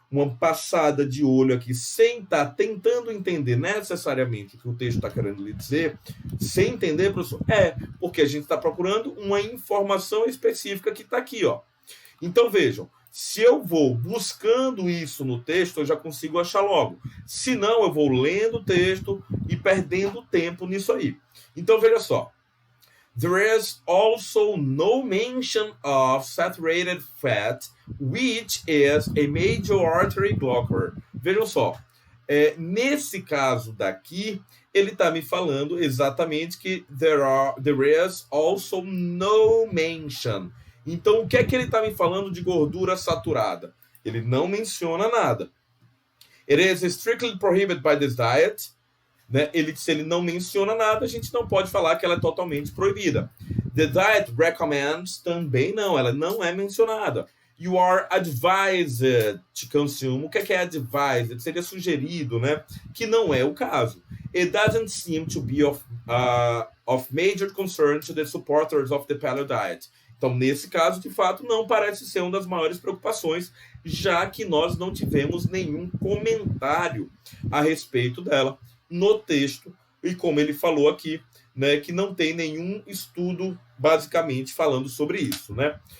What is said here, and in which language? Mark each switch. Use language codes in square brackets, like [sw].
[pt] uma passada de olho aqui, sem estar tentando entender necessariamente o que o texto está querendo lhe dizer, sem entender, professor, porque a gente está procurando uma informação específica que está aqui, ó. Então, vejam, se eu vou buscando isso no texto, eu já consigo achar logo. Se não, eu vou lendo o texto e perdendo tempo nisso aí. Então, veja só. [en] There is also no mention of saturated fat, which is a major artery blocker. [pt] Vejam só. Nesse caso daqui, ele está me falando exatamente que [en] there is also no mention. [pt] Então, o que é que ele está me falando de gordura saturada? Ele não menciona nada. [en] It is strictly prohibited by this diet. Né? [pt] Se ele não menciona nada, a gente não pode falar que ela é totalmente proibida. [en] The diet recommends [pt] também não, ela não é mencionada. [en] You are advised to consume. [pt] O que é [en] advised? [pt] Seria sugerido, né? Que não é o caso. [en] It doesn't seem to be of major concern to the supporters of the paleo diet. [pt] Então, nesse caso, de fato, não parece ser uma das maiores preocupações, já que nós não tivemos nenhum comentário a respeito dela no texto, e como ele falou aqui, né, que não tem nenhum estudo basicamente falando sobre isso, né?